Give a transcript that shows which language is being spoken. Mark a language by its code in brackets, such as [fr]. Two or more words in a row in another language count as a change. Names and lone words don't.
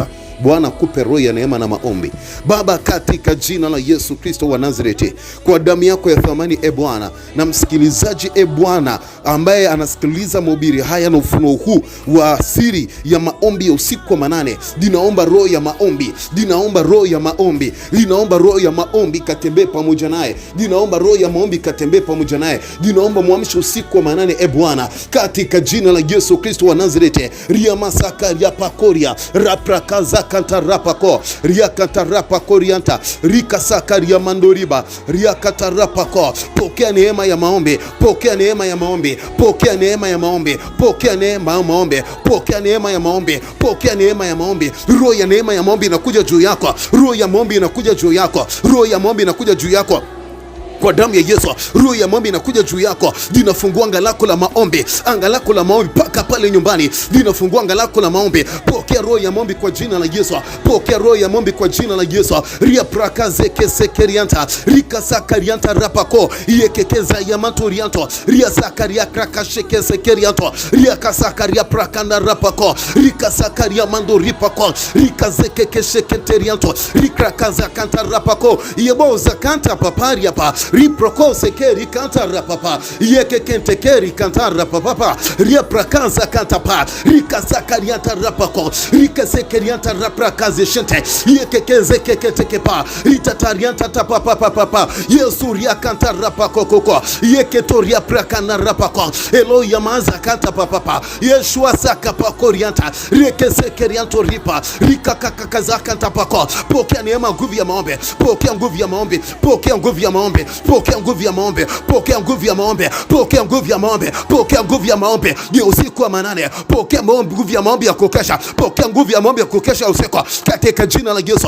[sw] Bwana akupe roho ya neema na maombi. Baba, katika jina la Yesu Kristo wa Nazareti, kwa damu yako ya thamani Bwana, na msikilizaji Bwana ambaye anasikiliza mahubiri haya na ufunuo huu wa siri ya maombi ya usiku wa manane, ninaomba roho ya maombi, ninaomba roho ya maombi, ninaomba roho ya maombi katembee pamoja naye, ninaomba roho ya maombi katembee pamoja naye, ninaomba muamshe usiku wa manane Bwana, katika jina la Yesu Kristo wa Nazareti. Ria masaka ya pakoria raprakaza kantarapako ria kantarapakorianta rika sakaria mandoriba ria kantarapako. Pokea neema ya maombi, pokea neema ya maombi, pokea neema ya maombi, pokea neema ya maombi, pokea neema ya maombi, pokea neema ya maombi. Roho ya neema ya maombi inakuja juu yako, roho ya maombi inakuja juu yako, roho ya maombi inakuja juu yako. kwa damu ya Yesu. Roho ya maombi inakuja juu yako, linafungua anga lako la maombi, anga lako la maombi paka pale nyumbani, linafungua anga lako la maombi. Pokea roho ya maombi kwa jina la Yesu, pokea roho ya maombi kwa jina la Yesu. Ria prakaze kesekerianta, rika sakarianta rapako, yekekeza ya mantorianto, ria sakaria krakasheke sekerianto, ria kasakaria prakanda rapako, rika sakaria mando ripako, rika zekeke sheketerianto, rika kaza kanta rapako, yeboza kanta paparia pa, riproko sekeri kanta rapapa, yekekente keri kanta rapapa, ria prakaza kanta pa, rika sakarianta rapako, rika sekerianta raprakaze shente, yekekeze keketekepa, ritatarianta tapapapapa, yesuria kanta rapako koko, yeketoria prakana rapako, eloya maza kanta papapa, yeshua saka pakorianta, rekesekerianto ripa, rika kakakaza kanta pako. Pokea neema, nguvu ya maombi, pokea nguvu ya maombi, pokea nguvu ya maombi, pokea nguvu ya maombi, pokea nguvu ya maombi, pokea nguvu ya maombi, pokea nguvu ya maombi. Ni usiku wa manane, pokea maombi, nguvu ya maombi ya kukesha, pokea nguvu ya maombi ya kukesha usiku katika jina la Yesu.